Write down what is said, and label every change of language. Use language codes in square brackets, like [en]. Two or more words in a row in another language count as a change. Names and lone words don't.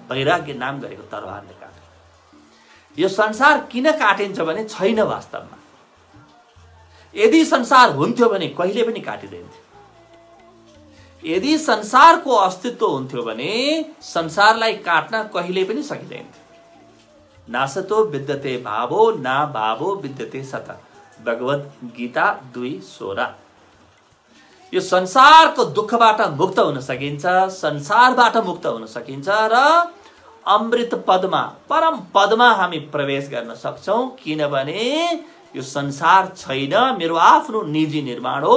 [ne] वैराग्य नाम गरेको तरबारले काट। यो संसार किन काटिन्छ भने छैन वास्तवमा। यदि संसार हुन्थ्यो भने कहिले पनि काटिदिन्थ्यो। यदि संसारको अस्तित्व हुन्थ्यो भने संसारलाई काट्न कहिले पनि सकिँदैन। [sa] नासतो विद्यते भावो, ना भावो विद्यते सत। [ne] भगवत गीता 2:16। यो संसारको दुःखबाट मुक्त हुन सकिन्छ, संसारबाट मुक्त हुन सकिन्छ र अमृत पदमा, परम पदमा हामी प्रवेश गर्न सक्छौं। किनभने यो संसार छैन, मेरो आफ्नो निजी निर्माण हो।